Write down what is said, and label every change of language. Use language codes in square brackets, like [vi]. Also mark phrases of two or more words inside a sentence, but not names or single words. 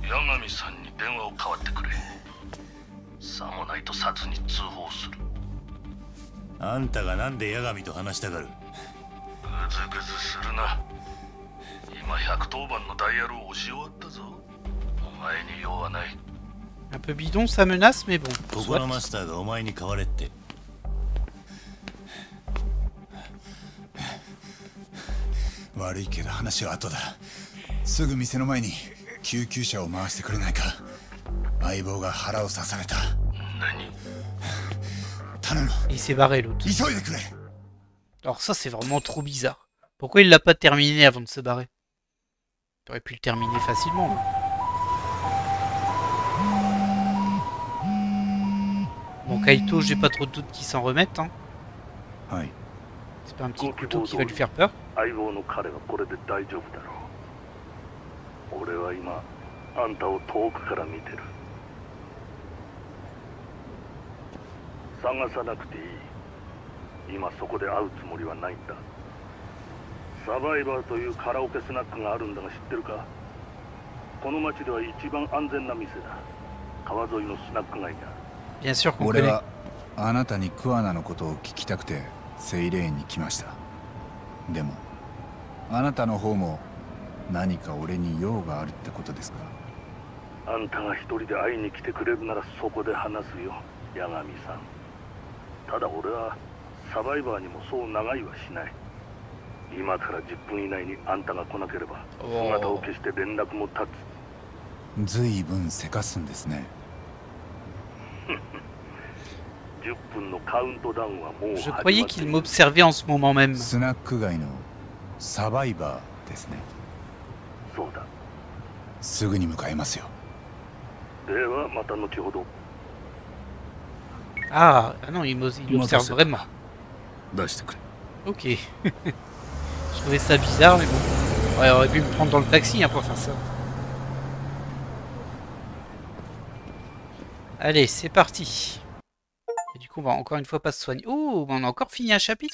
[ja] 八神さんに電話を代わってくれ。さもないと殺に通報する。あんたがなんで八神と話したがる？ぐずぐずするな。今110番のダイヤルを押し終わったぞ。お前に用はない。 [fr] Un peu bidon sa menace, mais bon. [ja] ここのマスターがお前に代われって。悪いけど話は後だ。すぐ店の前に救急車を回してくれないか。相棒が腹を刺された。何？頼む。 [fr] Il s'est barré l'autre. [ja] 急いでくれ。 [fr] Alors ça c'est vraiment trop bizarre. Pourquoi il l'a pas terminé avant de se barrer? Il aurait pu le terminer facilement. Là. Bon Kaito, j'ai pas trop de doute qu'il s'en remette. Hein. Ouais. C'est pas un petit couteau qui va lui faire peur. [ja] 相棒の彼はこれで大丈夫だろう。俺は今あんたを遠くから見てる。探さなくていい。今そこで会うつもりはないんだ。サバイバーというカラオケスナックがあるんだが知ってるか？この町では一番安全な店だ。川沿いのスナック街にある。 [fr] Bien sûr qu'on [ja] 俺 [fr] connaît. [ja] はあなたに桑名のことを聞きたくてセイレーンに来ました。でもあなたの方も何か俺に用があるってことですか？あんたが一人で会いに来てくれるならそこで話すよ、八神さん。ただ俺はサバイバーにもそう長いはしない。今から10分以内にあんたが来なければ姿を消して連絡も立つ。ずいぶんせかすんですね。 10分のカウントダウンはもう [fr] Je croyais qu'il m'observait en ce moment même. [ja] スナック街のサバイバーですね。そうだ。すぐに向かいますよ。ではまた後ほど。 [fr] Ah, ah non, il observe vraiment. Ok. Je trouvais ça bizarre, mais bon. Ouais, on aurait pu me prendre dans le taxi hein, pour faire ça. Allez, c'est parti. Et du coup, on va encore une fois pas se soigner. Oh, on a encore fini un chapitre.